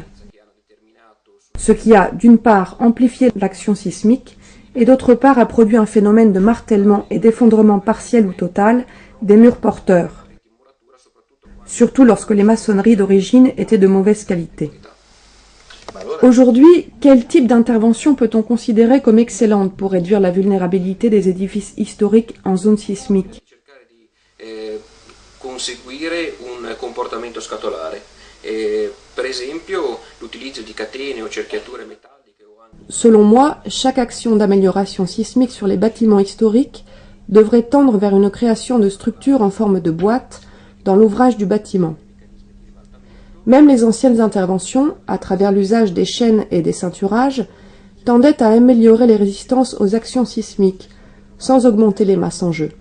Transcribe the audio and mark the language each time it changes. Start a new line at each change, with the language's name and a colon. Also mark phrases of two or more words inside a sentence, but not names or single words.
French: Ce qui a, d'une part, amplifié l'action sismique et d'autre part a produit un phénomène de martèlement et d'effondrement partiel ou total des murs porteurs, surtout lorsque les maçonneries d'origine étaient de mauvaise qualité. Aujourd'hui, quel type d'intervention peut-on considérer comme excellente pour réduire la vulnérabilité des édifices historiques en zone sismique?
Italian: Conseguire un comportamento scatolare, per esempio l'utilizzo di catene o cerchiature metalliche.
French: Selon moi, chaque action d'amélioration sismique sur les bâtiments historiques devrait tendre vers une création de structures en forme de boîte dans l'ouvrage du bâtiment. Même les anciennes interventions, à travers l'usage des chaînes et des ceinturages, tendaient à améliorer les résistances aux actions sismiques, sans augmenter les masses en jeu.